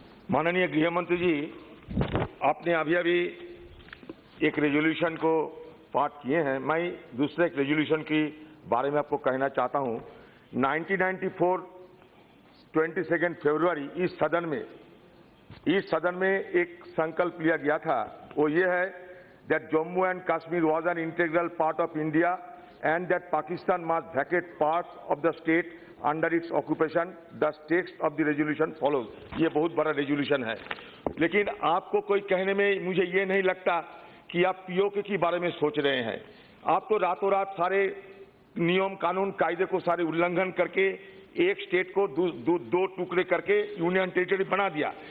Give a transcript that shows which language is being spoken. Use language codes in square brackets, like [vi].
[hi] माननीय गृह मंत्री जी, आपने अभी एक रेजोल्यूशन को पास किए हैं। मैं दूसरे एक रेजोल्यूशन की बारे में आपको कहना चाहता हूं। 1994 22 फरवरी इस सदन में एक संकल्प लिया गया था। वो ये है [en] that Jammu and Kashmir was an integral part of India and that Pakistan must vacate parts of the state under its occupation. The text of the resolution follows. [hi] ये बहुत बड़ा रेजोल्यूशन है, लेकिन आपको कोई कहने में मुझे ये नहीं लगता कि आप पीओके के बारे में सोच रहे हैं। आप तो रातों रात सारे नियम कानून कायदे को सारे उल्लंघन करके एक स्टेट को दो टुकड़े करके यूनियन टेरिटरी बना दिया।